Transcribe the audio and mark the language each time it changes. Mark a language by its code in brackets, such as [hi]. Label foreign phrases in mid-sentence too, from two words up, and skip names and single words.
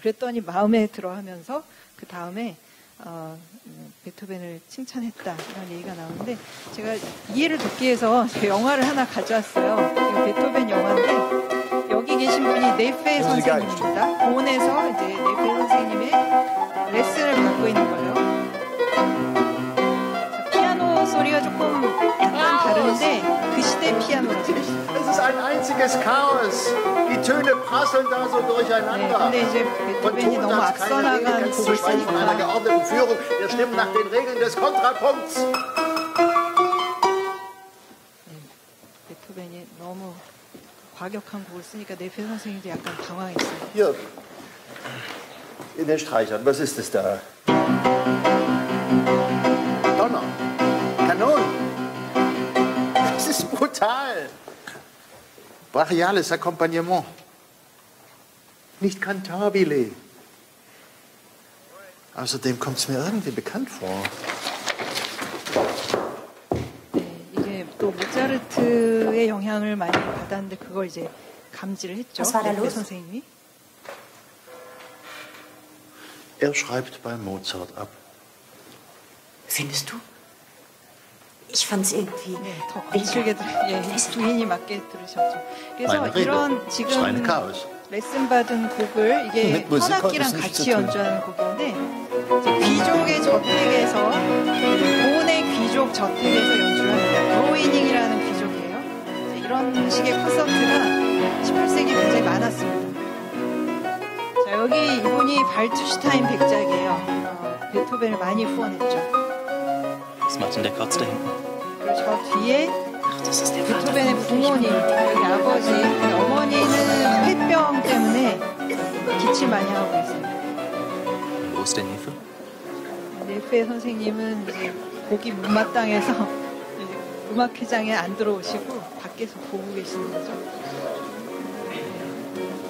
[ko] 그랬더니 마음에 들어 하면서 그 다음에 베토벤을 칭찬했다 이런 얘기가 나오는데 제가 이해를 돕기 위해서 영화를 하나 가져왔어요. 이거 베토벤 영화인데 여기 계신 분이 네페 선생님입니다. 본에서 이제 네페 선생님의 레슨을 받고 있는 거예요. 피아노 소리가 조금 약간 다른데 그 시대 피아노라서. [de] Es ist ein einziges Chaos. Die Töne prasseln da so durcheinander. [ko] 근데 이제 베토벤이 너무 앞서 나간 곡을 [de] von einer [ko] 쓰니까 [de] geordneten Führung der Stimmen nach den Regeln des Kontrapunkts. [ko] 베토벤이 너무 과격한 곡을 쓰니까 네페 선생님도 약간 당황했어요. [de] Hier, in den Streichern, was ist es da? Donner, Kanonen. Das ist brutal. Brachiales Akkompagnement. Nicht cantabile. Außerdem kommt es mir irgendwie bekannt vor. [ko] 이게 또 모차르트의 영향을 많이 받았는데 그걸 이제 감지를 했죠. 네페 선생님이. [de] Er schreibt bei Mozart ab. Findest du? Ich fand's irgendwie. [ko] 더 거칠게 주인이 맞게 들으셨죠. 그래서 이런 지금 레슨 받은 곡을 이게 현악기랑 같이 연주하는 곡인데 이제 귀족의 저택에서 고은의 귀족 저택에서 연주를 합니다. 브로이닝이라는 귀족이에요. 이런 식의 콘서트가 18세기 굉장히 많았습니다. 자, 여기 이분이 발투슈타인 백작이에요. 베토벤을 많이 후원했죠. [de] Was macht denn der Kotz da hinten? [ko] 그리고 저 뒤에 [de] Das ist der Vater [ko] 베토벤의 [de] von [ko] 부모님, 여기 아버지, 어머니는 폐병 때문에 기침 많이 하고 있어요. [de] Und wo ist der Nefe? [ko] 네페 선생님은 이제 고기 못마땅해서 음악회장에 안 들어오시고 밖에서 보고 계시는 거죠.